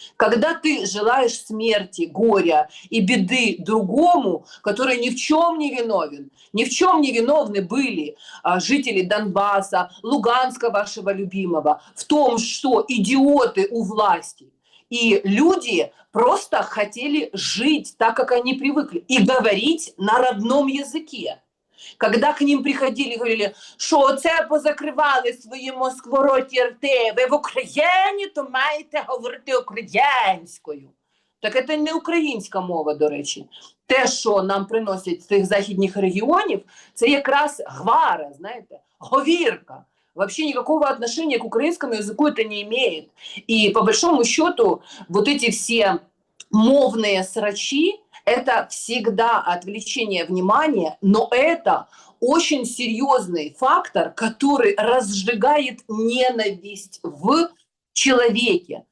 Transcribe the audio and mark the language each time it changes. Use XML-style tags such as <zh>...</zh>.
<ru>Когда ты желаешь смерти, горя и беды другому, который ни в чем не виновен, ни в чем не виновны были жители Донбасса, Луганска вашего любимого, в том, что идиоты у власти, и люди просто хотели жить так, как они привыкли, и говорить на родном языке. Когда к ним приходили</ru> <uk>і говорили, що оце позакривали свої москвороті рти, ви в Україні, то маєте говорити українською. Так це не українська мова, до речі. Те, що нам приносять з тих західних регіонів, це якраз гвара, знаєте, говірка.</uk> <ru>Вообще никакого отношения к украинскому языку это не имеет. И по большому счету вот эти все мовные срачи, это всегда отвлечение внимания, но это очень серьезный фактор, который разжигает ненависть в человеке.</ru>